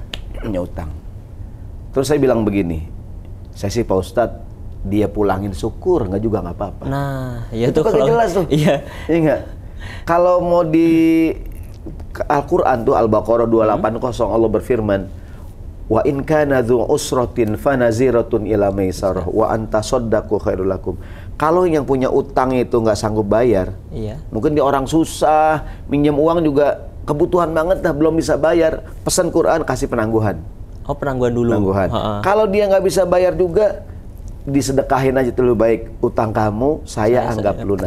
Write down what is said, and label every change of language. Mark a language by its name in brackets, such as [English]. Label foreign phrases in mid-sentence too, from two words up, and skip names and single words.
[Indonesian] Punya utang. Terus saya bilang begini, saya sih Pak Ustadz, dia pulangin syukur, nggak apa-apa. Nah, ya itu kan jelas tuh. Iya. Iya nggak? Kalau mau di Al-Quran tuh Al-Baqarah 280 Allah berfirman, [Arabic] وإن كان ذو عسرة فنظرة إلى ميسرة وأن تصدقوا خير لكم. [Indonesian] Kalau yang punya utang itu nggak sanggup bayar, mungkin dia orang susah, minjem uang juga kebutuhan banget dah, belum bisa bayar, pesan Quran kasih penangguhan. Oh, penangguhan dulu. Penangguhan. Kalau dia nggak bisa bayar juga, disedekahin aja tuh, lebih baik utang kamu saya anggap lunas.